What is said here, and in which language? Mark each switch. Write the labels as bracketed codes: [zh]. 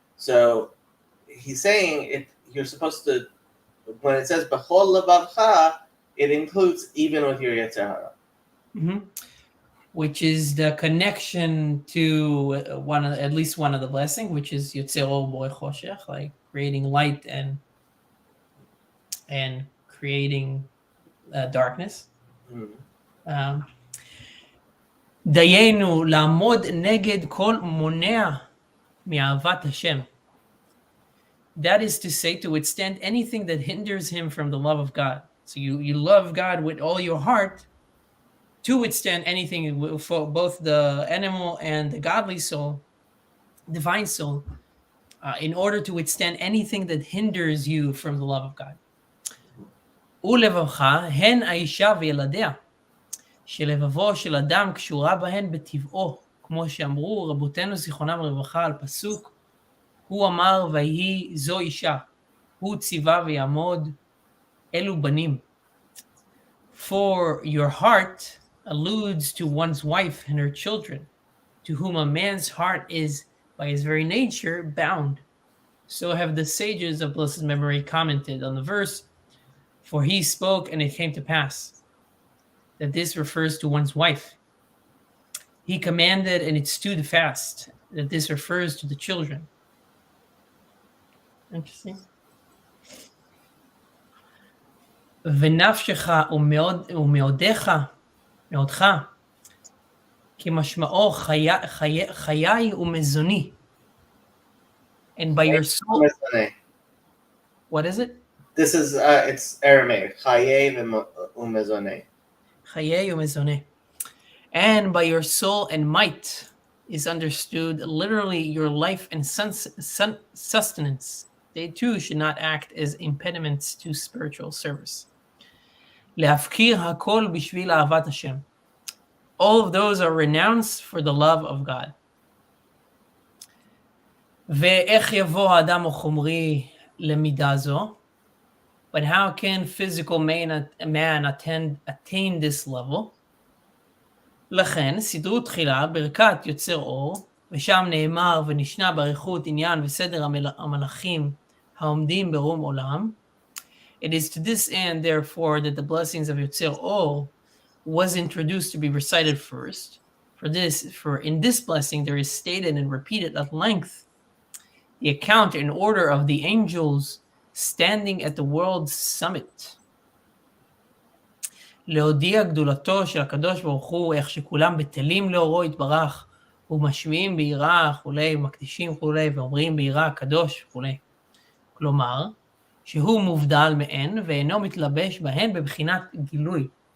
[en] So he's saying you're supposed to, when it says [he] b'chol levavcha, [en] it includes even with your Yetzer Hara. Which is the connection to at least one of the blessing, which is [he] Yotzer Or Borei Choshech, [en] like creating light and creating darkness. [he] דיינו לעמוד נגד כל מונע מאהבת השם. [en] That is to say, to withstand anything that hinders him from the love of God. So you love God with all your heart, to withstand anything for both the animal and the godly soul, divine soul, in order to withstand anything that hinders you from the love of God. [he] ולבבך הן האישה וילדיה, שלבבו של אדם קשורה בהן בטבעו, כמו שאמרו רבותינו זיכרונם לברכה על פסוק, הוא אמר ויהי זו אישה, הוא ציווה ויעמוד, אלו בנים. [en] For your heart alludes to one's wife and her children, to whom a man's heart is, by his very nature, bound. So have the sages of blessed memory commented on the verse, For he spoke and it came to pass, that this refers to one's wife. He commanded and it stood fast, that this refers to the children. Interesting. [he] ונפשך ומאודך, מאודך, כמשמעו חיי ומזוני. [en] And by your soul. What is it? This is it's Aramaic. [arc] Chaye umezone. Chaye umezone. [en] And by your soul and might is understood literally your life and sustenance. They too should not act as impediments to spiritual service. [he] להפקיר הכל בשביל אהבת השם. [en] All of those are renounced for the love of God. [he] ואיך יבוא האדם החומרי למידה זו? [en] But how can physical man attain this level? [he] לכן סידרו תחילה ברכת יוצר אור, ושם נאמר ונשנה באריכות עניין וסדר המלאכים העומדים ברום עולם. [en] It is to this end, therefore, that the blessings of Yotzer Or was introduced to be recited first. For in this blessing there is stated and repeated at length the account in order of the angels standing at the world's summit. [he] להודיע גדולתו של הקדוש ברוך הוא, איך שכולם בטלים לאורו יתברך, ומשמיעים ביראה וכולי, ומקדישים וכולי, ואומרים ביראה הקדוש וכולי. כלומר, שהוא מובדל מהן, ואינו מתלבש בהן בבחינת גילוי.